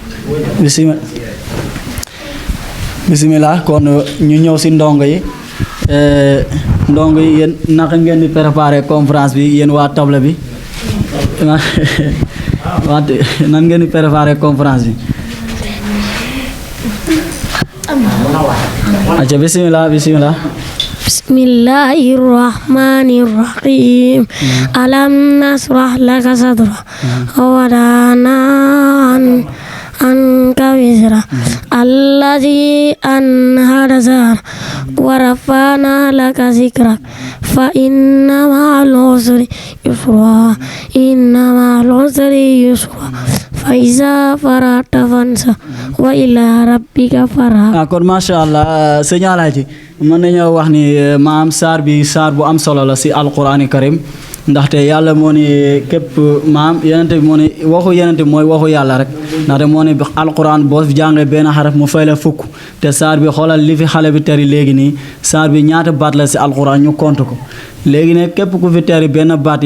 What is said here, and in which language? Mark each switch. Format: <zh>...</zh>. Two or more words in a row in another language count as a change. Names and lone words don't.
<wo>bismillah kon ñu ñëw si ndongo yi yéen naka ngeen di</wo> <fr>préparer conférence</fr> <wo>bi yéen waa table bi nan ngeen di</wo> <fr>préparer conférence</fr> <wo>bi aca bismillah</wo> <ar>بسم الله الرحمن الرحيم. ألم نشرح لك صدرك ووضعنا عنك وزرك الذي أنقض ظهرك ورفعنا لك ذكرك فإن مع العسر يسرا فإذا فرغت فانصب وإلى ربك فارغب.</ar> <wo>kon</wo> <ar>ما شاء الله</ar> <wo>sëñ Alaaji mën nañoo wax ni maam saar bu am solo la si</wo> <ar>القرآن كريم</ar> <wo>ndaxte yàlla moo ne képp maam yenente bi moo ne waxu yenente bi mooy waxu yàlla rek ndaxte moo ne alquran boo fi jàngee benn xaraf mu fay la fukk te saar bi xoolal li fi xale bi teri léegi nii saar bi ñaata baat la si alquran ñu compte ko léegi ne képp ku fi teri benn baat</wo>